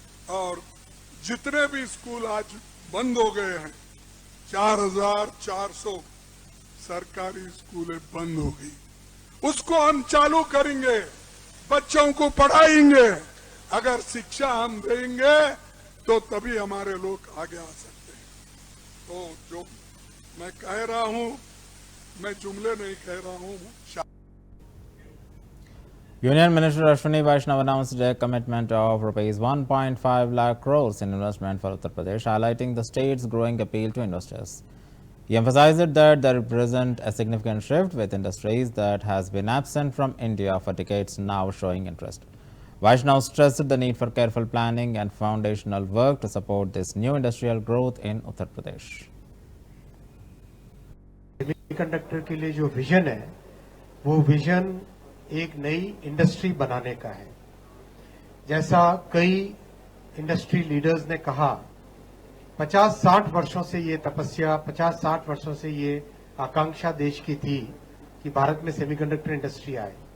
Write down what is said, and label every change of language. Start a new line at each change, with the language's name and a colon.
Hindi: और जितने भी स्कूल आज बंद हो गए हैं, 4400 सरकारी स्कूलें बंद हो गई, उसको हम चालू करेंगे, बच्चों को पढ़ाएंगे। अगर शिक्षा हम देंगे तो तभी हमारे लोग आगे आ सकते हैं। तो जो मैं कह रहा हूं, मैं जुमले नहीं कह रहा हूं।
English: Union Minister Ashwini Vaishnav announced a commitment of rupees 1.5 lakh crores in investment for Uttar Pradesh, highlighting the state's growing appeal to investors. He emphasized that they represent a significant shift, with industries that has been absent from India for decades now showing interest. Vaishnav stressed the need for careful planning and foundational work to support this new industrial growth in Uttar Pradesh.
Hindi: Semiconductor के लिए जो vision है, वो vision एक नई industry बनाने का है। जैसा कई इंडस्ट्री लीडर्स ने कहा, 50-60 वर्षों से ये तपस्या, 50-60 वर्षों से ये आकांक्षा देश की थी कि भारत में सेमीकंडक्टर इंडस्ट्री आए।